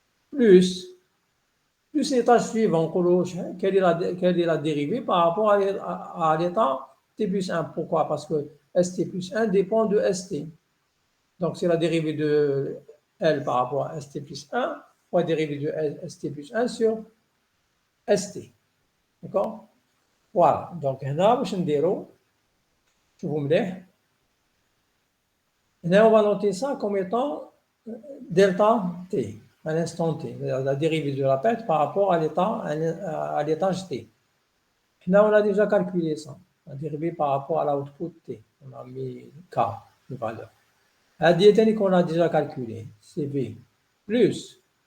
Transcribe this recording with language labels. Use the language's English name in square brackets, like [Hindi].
[French] Plus l'étage suivant, quelle est la dérivée par rapport à l'état T plus 1. Pourquoi? Parce que ST plus 1 dépend de ST. Donc, c'est la dérivée de L par rapport à ST plus 1, ou la dérivée de ST plus 1 sur ST. D'accord? Voilà. [Arabic] Donc, هنا باش نديرو شوفوا مليح. [French] Là, on va noter ça comme étant delta T, à l'instant T, la dérivée de la perte par rapport à l'étage T. Là, on a déjà calculé ça, la dérivée par rapport à l'output T. On a mis K, de valeur. La diététique qu'on a déjà calculé, c'est V, plus.